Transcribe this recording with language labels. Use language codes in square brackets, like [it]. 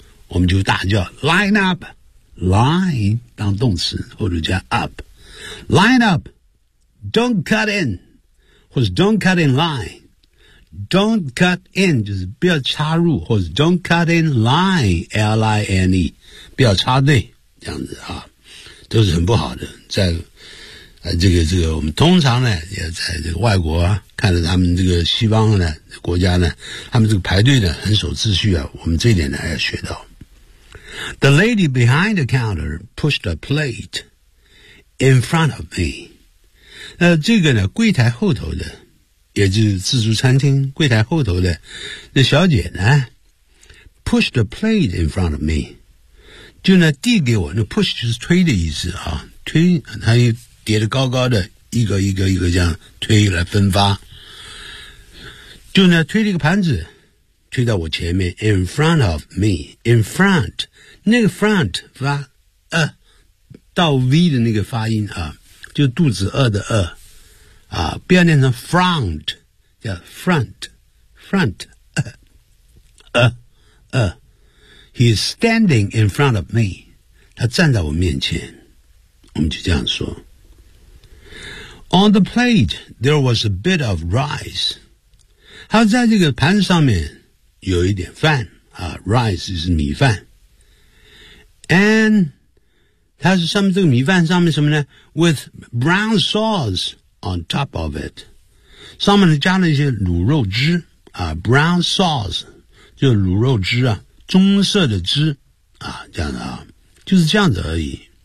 [zh] 我们就大叫 [en] line up， [zh] line 当动词或者加 up， line up， [en] don't cut in， [zh] 或者 [en] don't cut in line， [zh] don't cut in 就是不要插入，或者 don't cut in line， l i n e， 不要插队，这样子啊，都是很不好的。在这个我们通常呢也在这个外国啊，看着他们这个西方的呢国家呢，他们这个排队呢很守秩序啊，我们这一点呢还要学到。 [en] The lady behind the counter pushed a plate in front of me。 [zh] 这个呢柜台后头的，也就是自助餐厅柜台后头的那小姐呢 [en] pushed a plate in front of me， [zh] 就呢递给我，那 push 就是推的意思啊，推她一叠得高高的，一个这样推来分发，就呢推了一个盘子推到我前面 [en] in front of me， [zh] in front 那个 front 发到 V 的那个发音啊，就肚子饿的饿啊，不要念成 front， 叫 front [en] he's standing in front of me， [zh] 他站在我面前，我们就这样说。 [en] On the plate, there was a bit of rice. [zh] 他在这个盘子上面有一点饭啊 ，rice 是米饭。 [en] And [zh] 他是上面这个米饭上面什么呢 ？ [en] With brown sauce on top of it. [zh] 上面呢加了一些卤肉汁啊 ，brown sauce 就是卤肉汁啊，棕色的汁啊，这样的啊，就是这样子而已。